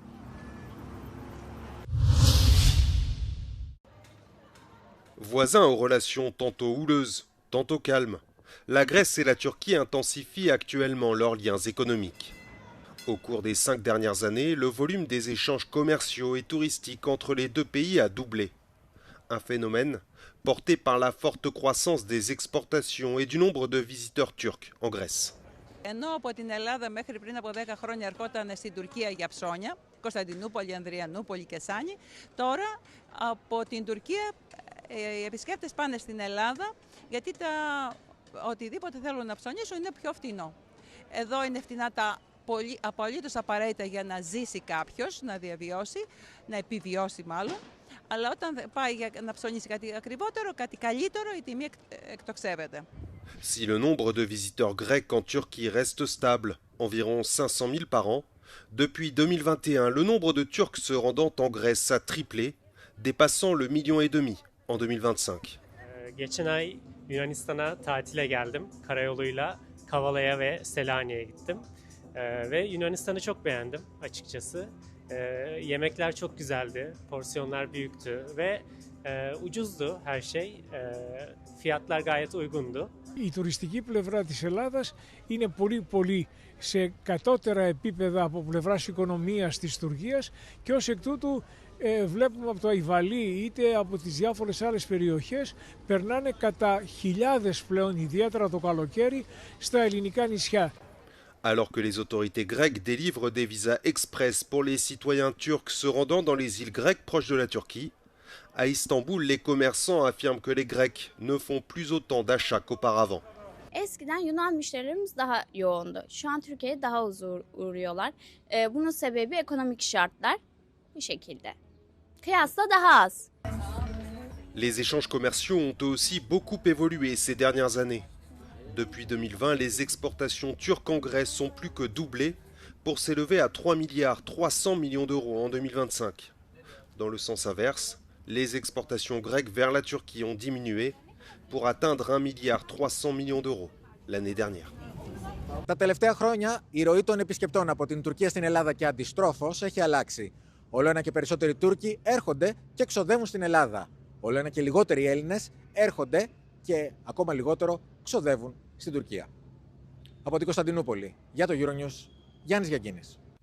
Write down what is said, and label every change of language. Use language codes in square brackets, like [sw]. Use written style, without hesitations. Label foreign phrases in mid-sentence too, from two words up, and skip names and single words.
[fr] Voisins aux relations tantôt houleuses, tantôt calmes, la Grèce et la Turquie intensifient actuellement leurs liens économiques. Au cours des 5 dernières années, le volume des échanges commerciaux et touristiques entre les deux pays a doublé. Un phénomène porté par la forte croissance des exportations et du nombre de visiteurs turcs en Grèce. [el] Ενώ από την Ελλάδα μέχρι πριν από 10 χρόνια ερχόταν στην Τουρκία για ψώνια, Κωνσταντινούπολη, Ανδριανούπολη και Σάνι, τώρα από την Τουρκία οι επισκέπτες πάνε στην Ελλάδα γιατί οτιδήποτε θέλουν να ψωνίσουν είναι πιο φτηνό. Εδώ είναι φτηνά τα απολύτως απαραίτητα για να ζήσει κάποιος, να διαβιώσει, να επιβιώσει μάλλον. Αλλά όταν πάει να ψωνίσει κάτι ακριβότερο, κάτι καλύτερο, η τιμή εκτοξεύεται. [fr] Si le nombre de visiteurs grecs en Turquie reste stable, environ 500 000 par an, depuis 2021, le nombre de Turcs se rendant en Grèce a triplé, dépassant le 1,5 million en 2025. [tr] Geçen ay Yunanistan'a tatile geldim. Karayoluyla Kavala'ya ve Selanik'e gittim. Ve Yunanistan'ı çok beğendim açıkçası. Yemekler çok güzeldi, porsiyonlar büyüktü ve ucuzdu her şey. Fiyatlar gayet uygundu. [el] Η τουριστική πλευρά της Ελλάδας είναι πολύ σε κατώτερα επίπεδα από πλευράς οικονομίας της Τουρκίας και ως εκ τούτου βλέπουμε από το Αϊβαλί είτε από τις διάφορες άλλες περιοχές περνάνε κατά χιλιάδες πλέον, ιδιαίτερα το καλοκαίρι, στα ελληνικά νησιά. [fr] Alors que les autorités grecques délivrent des visas express pour les citoyens turcs se rendant dans les îles grecques proches de la Turquie, à Istanbul, les commerçants affirment que les Grecs ne font plus autant d'achats qu'auparavant. [tr] Eskiden Yunan müşterilerimiz daha yoğundu. Şu an Türkiye'ye daha az uğruyorlar. Bunun sebebi ekonomik şartlar bu şekilde. Kıyasla daha az. [fr] Les échanges commerciaux ont aussi beaucoup évolué ces dernières années. Depuis 2020, les exportations turques en Grèce ont plus que doublé pour s'élever à 3,3 milliards d'euros en 2025. Dans le sens inverse, les exportations grecques vers la Turquie ont diminué pour atteindre 1,3 milliard d'euros l'année dernière. [el] Τα τελευταία χρόνια η ροή των επισκεπτών από την Τουρκία στην Ελλάδα και αντιστρόφως έχει αλλάξει. Όλο ένα και περισσότεροι Τούρκοι έρχονται και ξοδεύουν στην Ελλάδα. Όλο ένα και λιγότεροι Έλληνες έρχονται και ακόμα λιγότερο ξοδεύουν στην Τουρκία. Από την Κωνσταντινούπολη, για το Euronews, Γιάννης Γιαγκίνης.